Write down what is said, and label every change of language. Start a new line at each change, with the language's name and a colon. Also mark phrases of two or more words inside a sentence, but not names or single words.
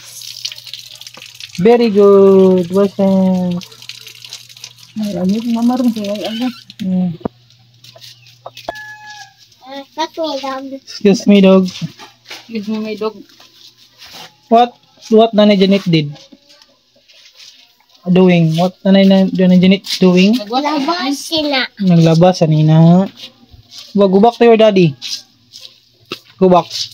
English: Very good. Wash hands. That's me, dog. Excuse me, dog. Excuse me, my dog. What Nanay Janet did? Doing? What Nanay Janet doing?
Filipino: Labas sila. Naglabas, kanina.
English: Go back to your daddy. Go back.